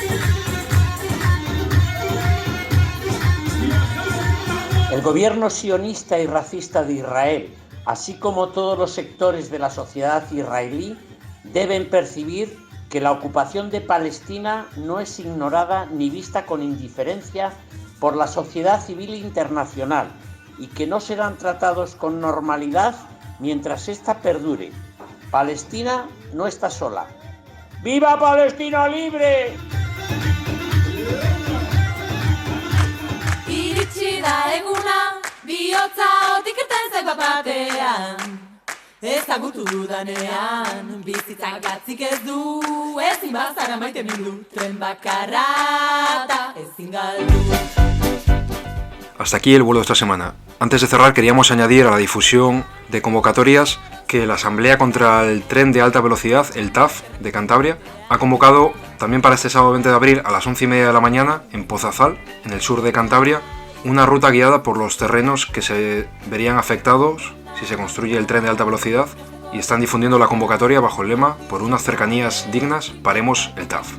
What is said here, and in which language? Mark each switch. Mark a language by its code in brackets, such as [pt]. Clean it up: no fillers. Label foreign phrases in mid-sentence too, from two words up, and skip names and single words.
[es] El gobierno sionista y racista de Israel, así como todos los sectores de la sociedad israelí, deben percibir que la ocupación de Palestina no es ignorada ni vista con indiferencia por la sociedad civil internacional y que no serán tratados con normalidad mientras ésta perdure. Palestina no está sola. ¡Viva Palestina libre! [eu] Iritsi da eguna, bihotza otik irten zait bat-batean. Ezagutu dudanean, bizitzak gatzik ez du, ezin bazara maite mindu, tren bakarra eta ezin galdu. [es] Hasta aquí el vuelo de esta semana. Antes de cerrar, queríamos añadir a la difusión de convocatorias que la Asamblea contra el Tren de Alta Velocidad, el TAF, de Cantabria, ha convocado también para este sábado 20 de abril a las 11:30 de la mañana en Pozazal, en el sur de Cantabria, una ruta guiada por los terrenos que se verían afectados si se construye el tren de alta velocidad, y están difundiendo la convocatoria bajo el lema "Por unas cercanías dignas, paremos el TAF".